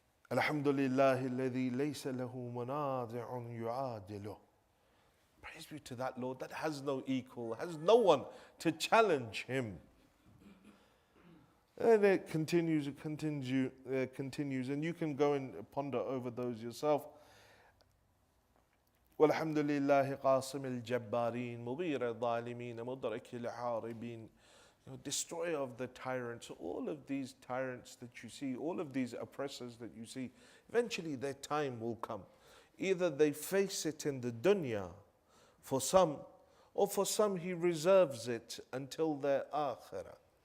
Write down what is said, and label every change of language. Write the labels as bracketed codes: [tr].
[ar] Alhamdulillah alladhi laysa lahu munadi'un yu'adiluh. [en] Praise be to that Lord that has no equal, has no one to challenge Him. And it continues, and you can go and ponder over those yourself. [ar] والحمد لله قاصم الجبارين مغير الظالمين مدرك الحاربين. [en] Destroyer of the tyrants. All of these tyrants that you see, all of these oppressors that you see, eventually their time will come. Either they face it in the dunya for some, or for some He reserves it until their akhirah.